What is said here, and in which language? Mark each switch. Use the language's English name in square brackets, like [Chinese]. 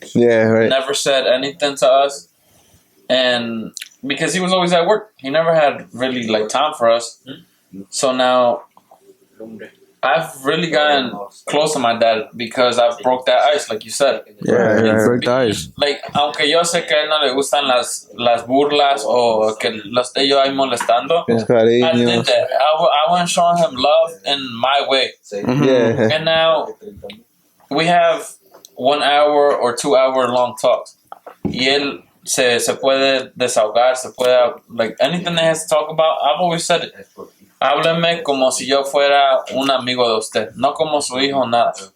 [English] Yeah, right. Never said anything to us, and because he was always at work, he never had really like time for us. So now I've really gotten close to my dad because I've broke that ice, like you said. Yeah, broke the ice. [Spanish] Like, aunque yo sé que a él no le gustan las burlas o que lo esté yo ahí molestando, [English] I did that. I went showing him love in my way. Yeah. And now we have 1 hour or 2 hour long talks. [Spanish] Y él se puede desahogar, se puede, [English] like, anything that he has to talk about, I've always said it. [Spanish] Hábleme como si yo fuera un amigo de usted, no como su hijo, nada.